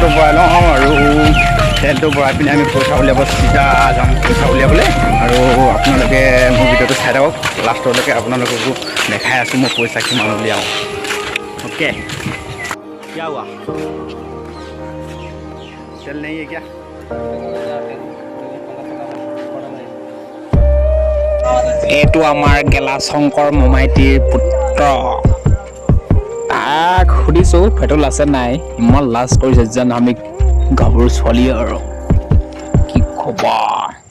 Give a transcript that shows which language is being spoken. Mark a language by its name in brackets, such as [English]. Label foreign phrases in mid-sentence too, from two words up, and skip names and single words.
[Assamese] ভৰাই লওঁ আৰু তেলটো ভৰাই পিনে আমি পইচা উলিয়াব চিধা যাম পইচা উলিয়াবলৈ আৰু আপোনালোকে মোৰ ভিডিঅ'টো চাই থাকক লাষ্টলৈকে আপোনালোককো দেখাই আছোঁ মই পইচা কিমান উলিয়াওঁ অ'কে [Hindi] क्या हुआ तेल नहीं है क्या [Assamese] এইটো আমাৰ গেলা শংকৰ মমাইটিৰ পুত্ৰ তাক সুধিছোঁ পেট্ৰল আছে নাই ইমান লাজ কৰিছে যেন আমি গাভৰু ছোৱালী আৰু কি খবৰ